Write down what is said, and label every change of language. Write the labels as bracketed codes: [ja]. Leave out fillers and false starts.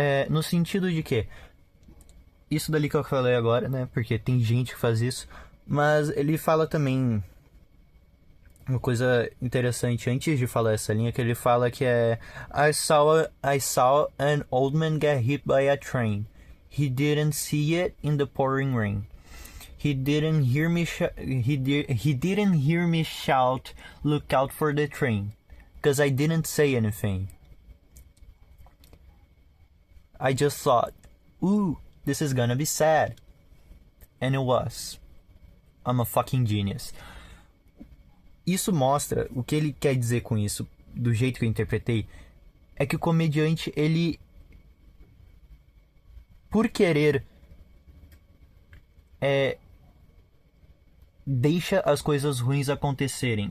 [pt] No sentido de que isso dali que eu falei agora, né? Porque tem gente que faz isso. Mas ele fala também uma coisa interessante antes de falar essa linha, que ele fala que é [en] I saw an old man get hit by a train. He didn't see it in the pouring rain. He didn't hear me he didn't hear me shout, look out for the train, because I didn't say anything. I just thought, ooh, this is gonna be sad. And it was. I'm a fucking genius. [pt] Isso mostra o que ele quer dizer com isso, do jeito que eu interpretei, é que o comediante, ele, por querer, deixa as coisas ruins acontecerem.